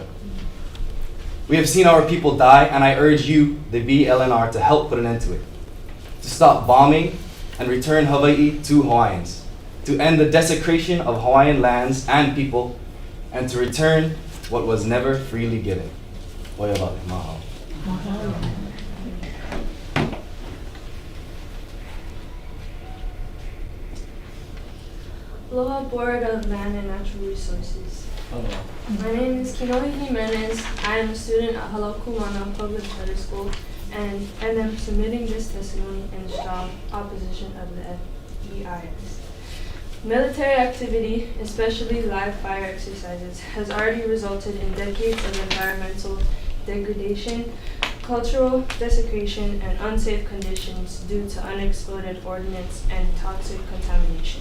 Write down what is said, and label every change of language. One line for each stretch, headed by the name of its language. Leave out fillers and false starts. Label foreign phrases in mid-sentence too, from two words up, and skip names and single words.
English: We have seen our people die, and I urge you, the BLNR, to help put an end to it. To stop bombing and return Hawaii to Hawaiians. To end the desecration of Hawaiian lands and people, and to return what was never freely given.
Hawaiian: Oiala, mahalo.
English: Aloha Board of Land and Natural Resources. My name is Kinoi Jimenez. I am a student at Halau Kumana Public Charter School, and am submitting this testimony in strong opposition of the FEIS. Military activity, especially live fire exercises, has already resulted in decades of environmental degradation, cultural desecration, and unsafe conditions due to unexploded ordnance and toxic contamination.